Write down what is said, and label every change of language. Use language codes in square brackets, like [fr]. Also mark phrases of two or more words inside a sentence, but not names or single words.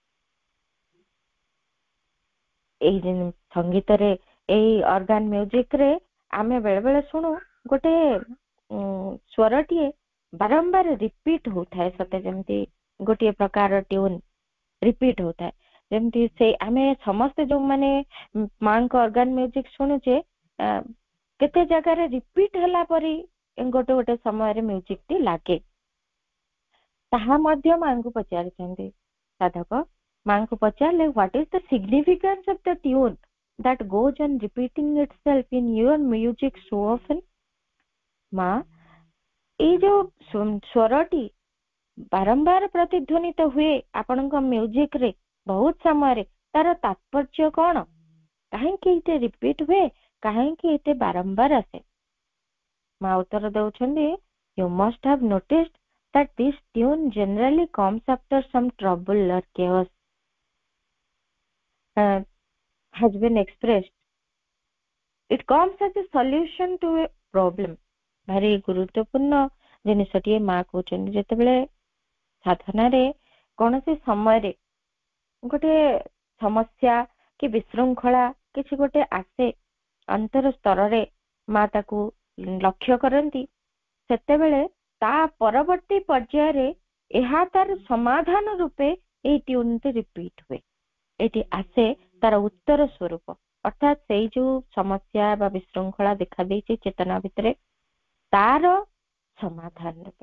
[or] ଏଇ ସଙ୍ଗୀତରେ ଏଇ [en] organ music [or] ରେ ଆମେ ବେଳେ ବେଳେ ଶୁଣୁ ଗୋଟେ ସ୍ୱରଟିଏ ବାରମ୍ବାର ରିପିଟ ହଉଥାଏ, ସତେ ଯେମିତି ଗୋଟିଏ ପ୍ରକାର ଟ୍ୟୁନ୍ ରିପିଟ ହଉଥାଏ, ଯେମିତି ସେ ଆମେ ସମସ୍ତେ ଯୋଉମାନେ ମାଙ୍କ [en] organ music [or] ଶୁଣୁଛେ କେତେ ଜାଗାରେ ରିପିଟ ହେଲା ପରି ଗୋଟେ ଗୋଟେ ସମୟରେ ମ୍ୟୁଜିକ ଟି ଲାଗେ। ତାହା ମଧ୍ୟ ମାଙ୍କୁ ପଚାରିଛନ୍ତି ସାଧକ, ମାଙ୍କୁ ପଚାରିଲେ [en] what is the significance of the tune that goes on repeating itself in your music so often। [or] ମା ଏଇ ଯୋଉ ସ୍ୱରଟି ବାରମ୍ବାର ପ୍ରତିଧ୍ୱନିତ ହୁଏ ଆପଣଙ୍କ ମ୍ୟୁଜିକ ରେ ବହୁତ ସମୟରେ, ତାର ତାତ୍ପର୍ଯ୍ୟ କଣ, କାହିଁକି ଏତେ ରିପିଟ ହୁଏ, କାହିଁକି ଏତେ ବାରମ୍ବାର ଆସେ। ମା ଉତ୍ତର ଦଉଛନ୍ତି [en] you must have noticed that this tune generally comes after some trouble or chaos has been expressed। it comes as a solution to a problem। [or] ଭାରି ଗୁରୁତ୍ୱପୂର୍ଣ୍ଣ ଜିନିଷଟିଏ ମା କହୁଛନ୍ତି, ଯେତେବେଳେ ସାଧନାରେ କୌଣସି ସମୟରେ ଗୋଟେ ସମସ୍ୟା କି ବିଶୃଙ୍ଖଳା କିଛି ଗୋଟେ ଆସେ ଅନ୍ତର ସ୍ତରରେ, ମା ତାକୁ ଲକ୍ଷ୍ୟ କରନ୍ତି, ସେତେବେଳେ ତା ପରବର୍ତ୍ତୀ ପର୍ଯ୍ୟାୟରେ ଏହା ତାର ସମାଧାନ ରୂପେ ଏଇ ଟ୍ୟୁନଟି ରିପିଟ ହୁଏ, ଏଠି ଆସେ ତାର ଉତ୍ତର ସ୍ୱରୂପ, ଅର୍ଥାତ ସେଇ ଯୋଉ ସମସ୍ୟା ବା ବିଶୃଙ୍ଖଳା ଦେଖା ଦେଇଛି ଚେତନା ଭିତରେ ତାର ସମାଧାନ ରୂପେ।